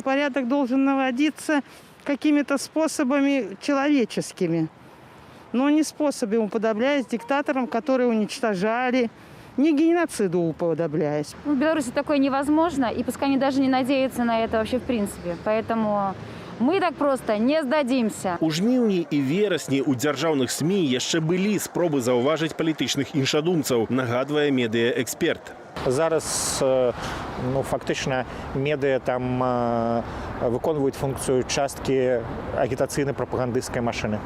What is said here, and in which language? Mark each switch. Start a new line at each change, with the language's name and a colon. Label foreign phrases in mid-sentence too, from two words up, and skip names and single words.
Russian: Порядок должен наводиться какими-то способами человеческими. Но не способами, уподобляясь диктаторам, которые уничтожали. Не геноциду уподобляясь. В Беларуси такое невозможно, и пускай они даже не надеются на это вообще в принципе. Поэтому мы так просто не сдадимся.
Belarusian: У жніўні і верасні ў дзяржаўных СМІ яшчэ былі спробы заўважыць палітычных іншадумцаў, нагадвае медыаэксперт. Зараз
Ukrainian: фактично медіа
Belarusian: там выконваюць функцыю часткі агітацыйнай прапагандысцкай машыны.